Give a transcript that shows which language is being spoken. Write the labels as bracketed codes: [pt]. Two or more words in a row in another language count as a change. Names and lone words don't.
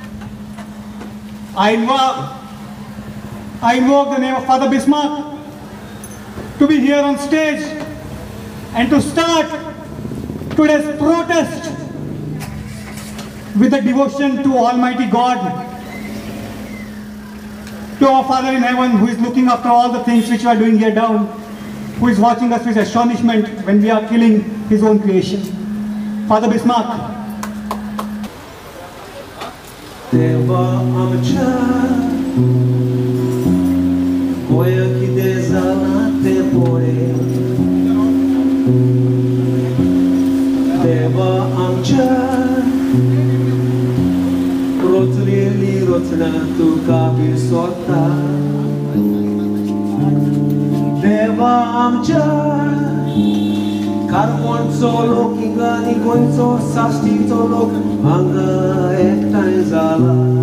[en] I invoke the name of Father Bismarck to be here on stage and to start today's protest with the devotion to Almighty God, to our Father in heaven who is looking after all the things which we are doing here down, who is watching us with astonishment when we are killing his own creation. Father Bismarck. [kok] Deva amcha Goya ki dezalate pore देवा आमच्या रोचलेली रोचना तुका विसरता देवा आमच्या कारवांचो लोक हिंगा आनी गोंयचो साश्टीचो लोक हांगा एकठांय जाला